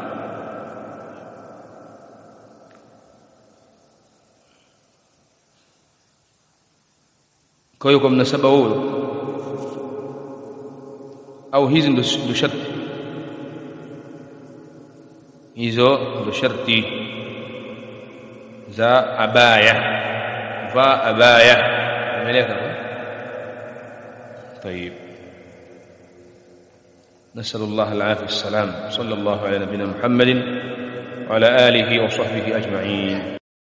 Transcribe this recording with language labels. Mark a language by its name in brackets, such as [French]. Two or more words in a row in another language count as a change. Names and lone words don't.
[Swahili] kwa hiyo kwa mnasaba huo au hizi ndo sharti hizo ndo sharti za abaya va abaya umeeleka [Arabic] طيب نسأل الله العافية والسلام صلى الله على نبينا محمد وعلى آله وصحبه أجمعين